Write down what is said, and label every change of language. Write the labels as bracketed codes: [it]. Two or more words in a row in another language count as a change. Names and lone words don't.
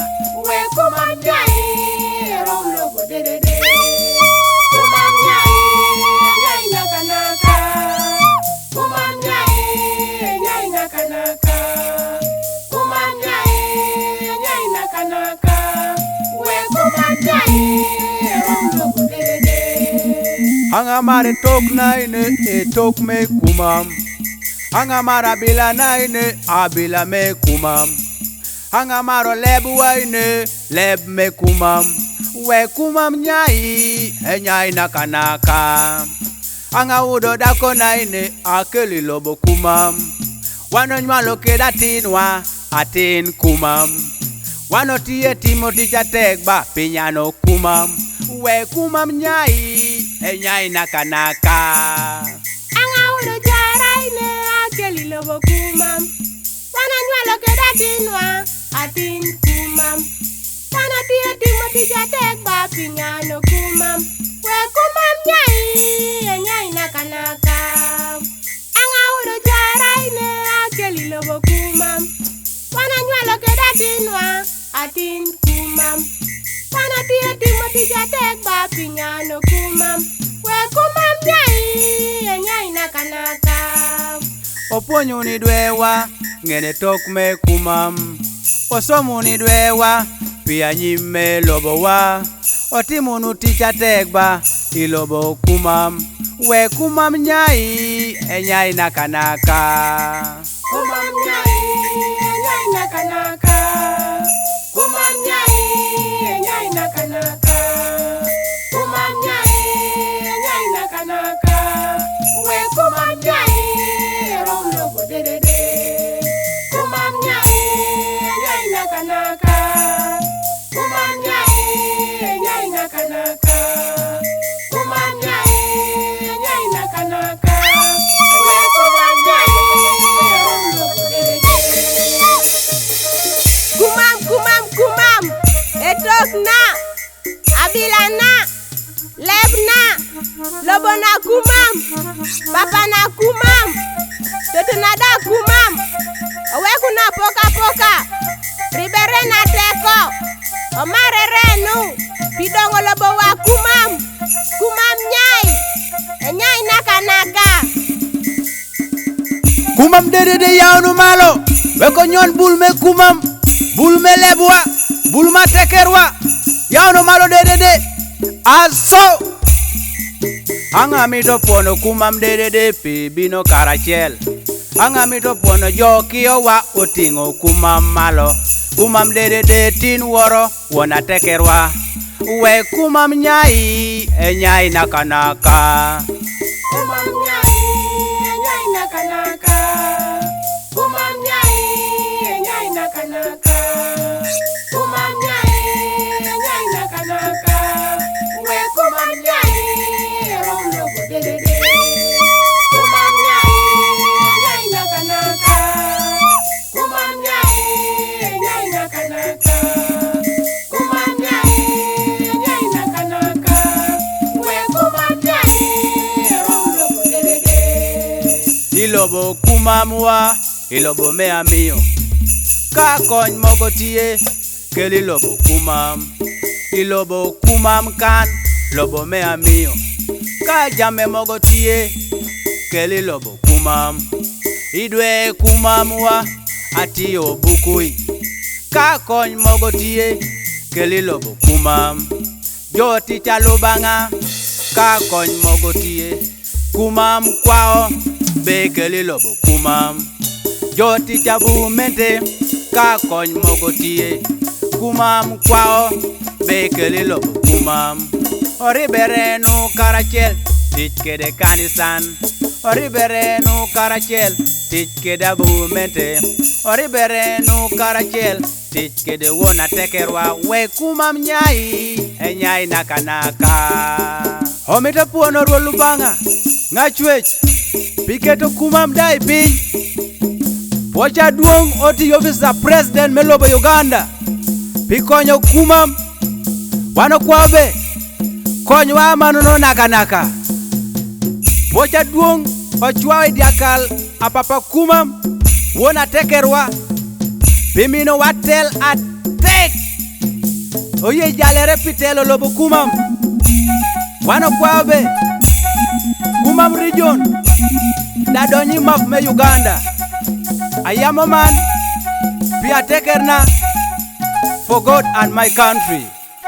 [kdi] We kumam nyai erom lobo de. Kumam nyai naka. Kumam nyai naka. Kumam nyai naka. We kumam nyai erom lobo de. Hangamare tok naine tok me kumam. Hangamara bila naine abila me kumam. Hangamaro lebu waine leb me kumam. We kumam nyai nyai naka. Anga udo dako naine akeli lobo kumam. Wano nywalo keda tinwa atin kumam. Wano tie Timothy chategba pinyano kumam. We kumam nyai nyai naka. Anga udo jaraine akeli lobo kumam. Wano nywalo keda tinwa atin kumam. Wano tie Timothy chategba pinyano kumam. We kumam nyai naka. Anga udo jaraine akeli lobo kumam. Wano nywalo keda tinwa atin kumam. Wano tie Timothy chategba pinyano kumam. We kumam nyai naka. Oponyo ni dwewa ngene tok me kumam. Osomo ni dwewa pia nyime lobo wa. Otimonu ticha tegba ilobo kumam. We kumam nyai naka. Kumam nyai naka. Kumam nyai naka. Kumam nyai naka. We kumam nyai erom lobo de. Kumam nyai naka. Kumam nyai naka. Kumam nyai naka. We kumam nyai erom lobo de. Kumam etok na abila na leb na lobo na kumam. Papa na kumam. Toto na da kumam. Oweku na poka. Ribere na teko. Omare renu. Pidongo lobo wa kumam. Kumam nyai naka. Kumam de yaunu malo. Weko nyon bulme kumam. Bulme lebwa. Bulma tekerwa. Yaunu malo de. Aso. Anga mito pono kumam de pi bino karachel. Anga mito pono jokio wa otingo kumam malo. Kumam de tin woro wona tekerwa. We kumam nyai naka. Kumam nyai naka. Kumam nyai naka. Kumam nyai naka. We kumam nyai erom lobo de. Kumam nyai naka. Kumam nyai naka. Kumam nyai naka. We kumam nyai erom lobo de. Ilobo kumam wa ilobo me amiyo. Ka kony mogo tie keli lobo kumam. Ilobo kumam kan lobo me amiyo. Ka jame mogo tie keli lobo kumam. Idwe kumam wa atiyo bukui. Ka kony mogo tie keli lobo kumam. Joti chalo banga ka kony mogo tie. Kumam kwao be keli lobo kumam. joti chabu mente ka kony mogo tie kumam kwao be keli lobo kumam oriberenu karachiel tich kede kanisan oriberenu karachiel tich kede abumente oriberenu karachiel tich kede wona tekerwa we kumam nyai e nyai nakanaka omita puono ruolu banga ng'achwech piketo kumam dai piny pocha duong oti ofisa president melobo Uganda pikonyo kumam wano kwabe konywa manono nakanaka pocha duong ochwawe diakal apapa kumam wona tekerwa pimino watel atek oye jalere pitelo lobo kumam wano kwabe kumam region dadonyi maf me Uganda ayamo man pia tekerna [en] for God and my country.